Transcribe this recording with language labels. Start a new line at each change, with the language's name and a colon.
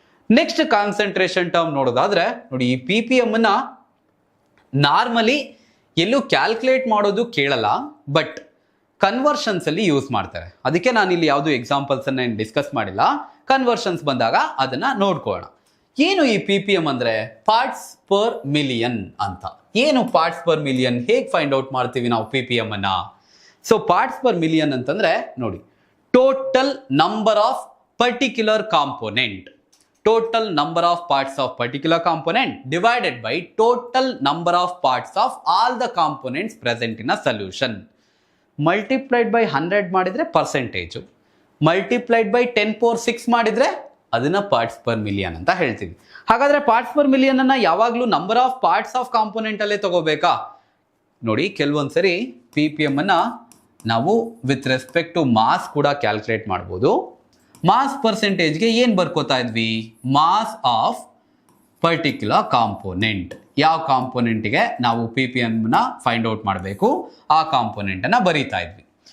Kannada: Next concentration term ನೋಡೋದಾದ್ರೆ ನೋಡಿ, ಈ PPM ಅನ್ನ ನಾರ್ಮಲಿ ಎಲ್ಲೂ ಕ್ಯಾಲ್ಕುಲೇಟ್ ಮಾಡೋದು ಕೇಳಲ್ಲ, ಬಟ್ ಕನ್ವರ್ಷನ್ಸ್ ಅಲ್ಲಿ ಯೂಸ್ ಮಾಡ್ತಾರೆ. ಅದಕ್ಕೆ ನಾನು ಇಲ್ಲಿ ಯಾವುದು ಎಕ್ಸಾಂಪಲ್ಸ್ ಅನ್ನ ಡಿಸ್ಕಸ್ ಮಾಡಿಲ್ಲ, ಕನ್ವರ್ಷನ್ಸ್ ಬಂದಾಗ ಅದನ್ನ ನೋಡ್ಕೊಳ್ಳೋಣ. ಏನು ಈ PPM ಅಂದ್ರೆ ಪಾರ್ಟ್ಸ್ ಪರ್ ಮಿಲಿಯನ್ ಅಂತ. ಏನು ಪಾರ್ಟ್ಸ್ ಪರ್ ಮಿಲಿಯನ್, ಹೇಗೆ ಫೈಂಡ್ ಔಟ್ ಮಾಡ್ತೀವಿ ನಾವು PPM ಅನ್ನ?
English: so parts per million
Kannada: ಅಂತಂದ್ರೆ ನೋಡಿ,
English: Total number of particular component, total number of parts of particular component divided by total number of parts of all the components present in a solution. Multiplied by 100 ಮಾಡಿದ್ರೆ percentage, multiplied by 10⁶ ಮಾಡಿದ್ರೆ ಅದನ್ನ parts per million
Kannada: ಅಂತ ಹೇಳ್ತೀವಿ.
English: ಹಾಗಾದ್ರೆ parts per million ಅನ್ನ ಯಾವಾಗಲೂ number of parts of component
Kannada: ಅಲ್ಲೇ ತಗೋಬೇಕಾ? ನೋಡಿ, ಕೆಲವೊಂದ್ಸರಿ PPM ಅನ್ನ ನಾವು
English: with respect to mass
Kannada: ಕೂಡ ಕ್ಯಾಲ್ಕುಲೇಟ್ ಮಾಡ್ಬೋದು. ಮಾಸ್ ಪರ್ಸೆಂಟೇಜ್ಗೆ ಏನು ಬರ್ಕೋತಾ ಇದ್ವಿ, ಮಾಸ್ ಆಫ್ ಪರ್ಟಿಕ್ಯುಲರ್ ಕಾಂಪೋನೆಂಟ್. ಯಾವ ಕಾಂಪೋನೆಂಟ್ಗೆ ನಾವು PPMನ ಫೈಂಡ್ ಔಟ್ ಮಾಡಬೇಕು ಆ ಕಾಂಪೋನೆಂಟನ್ನು ಬರೀತಾ ಇದ್ವಿ.